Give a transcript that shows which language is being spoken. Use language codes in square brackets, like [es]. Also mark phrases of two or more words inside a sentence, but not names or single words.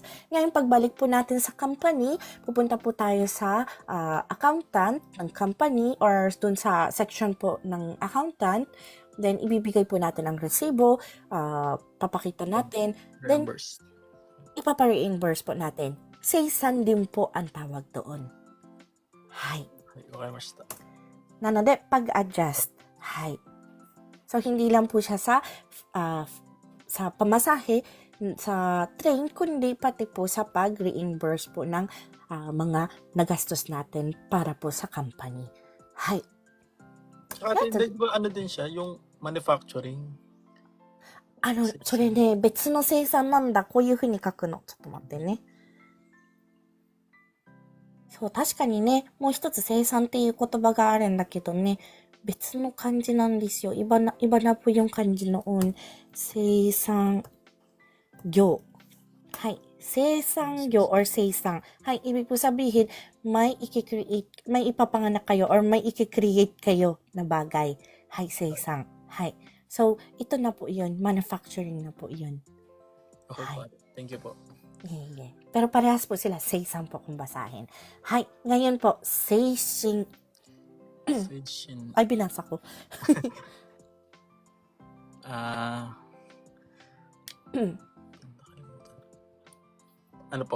[tl] Ngayon, pagbalik po natin sa company, pupunta po tayo sa accountant ng company or dun sa section po ng accountant. Then, ibibigay po natin ang resibo, papakita natin. Then, ipapa-reimburse po natin. Seisan din po ang tawag doon. [ja] Hai. Wakarimashita. Nanode, [tl] pag-adjust. Hai. So, hindi lang po siya sa pamasahe, sa train, kundi pati po sa pag-reimburse po ng mga nagastos natin para po sa company. [ja] Hai. [tl] Ate, ano din siya? Yung manufacturing? [ja] それね、別の生産なんだ。こういう風に書くの。ちょっと待ってね。そう、確かにね、もう一つ生産っていう言葉があるんだけどね、別の漢字なんですよ。 [tl] iba na po yung kanji noon. [ja] 生産業。はい。生産業 or 生産。 [tl] はい。Ibig po sabihin, may ipapanganak kayo or may i-create kayo na bagay. [ja] Hai, 生産。 [tl] はい。So, ito na po yun. Manufacturing na po yun. Okay po. [en] Thank you po. [tl] Yeah. Pero parehas po sila. 生産 po kung basahin. Hai. Ngayon po, [ja] 精神. [tl] Ay, binasa ko. Ah, ano po?